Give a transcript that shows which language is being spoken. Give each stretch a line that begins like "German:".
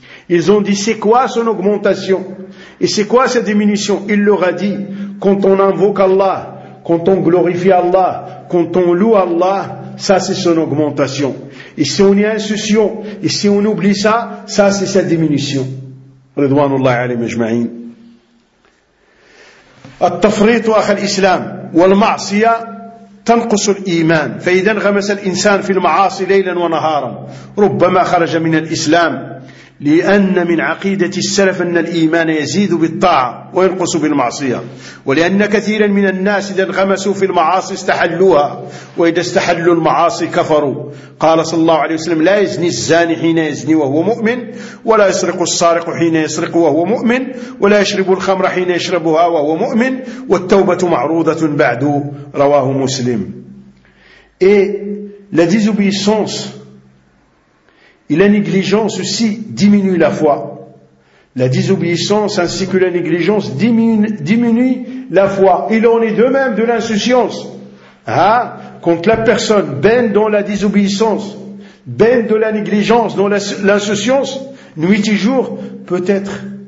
French: Ils ont dit, c'est quoi son augmentation? Et c'est quoi sa diminution? Il leur a dit, quand on invoque Allah, quand on glorifie Allah, quand on loue Allah, ça c'est son augmentation. Et si on y a insouciant, et si on oublie ça, ça c'est sa diminution.
Arabic: Ridwanullah alayhi majma'in. التفريط أخ الإسلام والمعصية تنقص الإيمان. فإذا انغمس الإنسان في المعاصي ليلا ونهارا ربما خرج من الإسلام، لأن من عقيدة السلف أن الإيمان يزيد بالطاعة وينقص بالمعصية، ولأن كثيرا من الناس إذا انغمسوا في المعاصي استحلوها، وإذا استحلوا المعاصي كفروا. قال صلى الله عليه وسلم لا يزني الزاني حين يزني وهو مؤمن، ولا يسرق السارق حين يسرق وهو مؤمن، ولا يشرب الخمر حين يشربها وهو مؤمن، والتوبة معروضة بعد. رواه مسلم.
French: La désobéissance et la négligence aussi diminuent la foi. La désobéissance ainsi que la négligence diminuent la foi. Il en est de même de l'insouciance. Quand la personne baigne dans la désobéissance, baigne de la négligence, dans l'insouciance, nuit et jour, peut-être